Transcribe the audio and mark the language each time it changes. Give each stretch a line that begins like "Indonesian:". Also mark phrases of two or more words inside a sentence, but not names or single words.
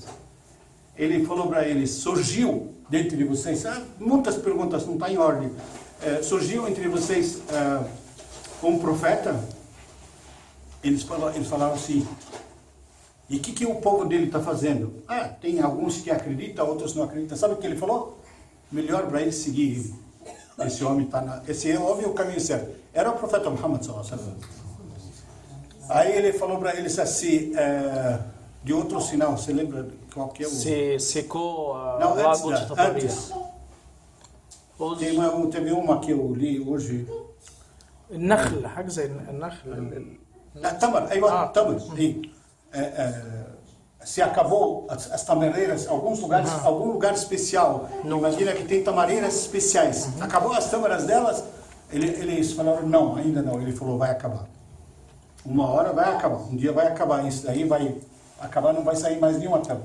Portuguese: Ele falou para eles, surgiu dentro de vocês, muitas perguntas, não está em ordem, surgiu entre vocês um profeta? Eles falaram assim, e o que o povo dele está fazendo? Tem alguns que acreditam, outros não acreditam. Sabe o que ele falou? Melhor para ele seguir ele. Esse homem é o caminho certo. Era o profeta Muhammad
Arabic: صلى الله عليه وسلم.
Portuguese: Aí ele falou para eles assim, de outro sinal, você lembra qual que é o... Se secou não, o lago de Tabaria. Teve uma que eu li hoje.
Arabic: النخل حاجة زي النخل. Tamar, Tamar.
Portuguese: Se acabou as tamareiras, algum lugar especial. Imagina que tem tamareiras especiais. Acabou as tâmaras delas, eles falaram, não, ainda não. Ele falou, vai acabar. Uma hora vai acabar, um dia vai acabar. Isso daí vai acabar, não vai sair mais nenhuma tâmara.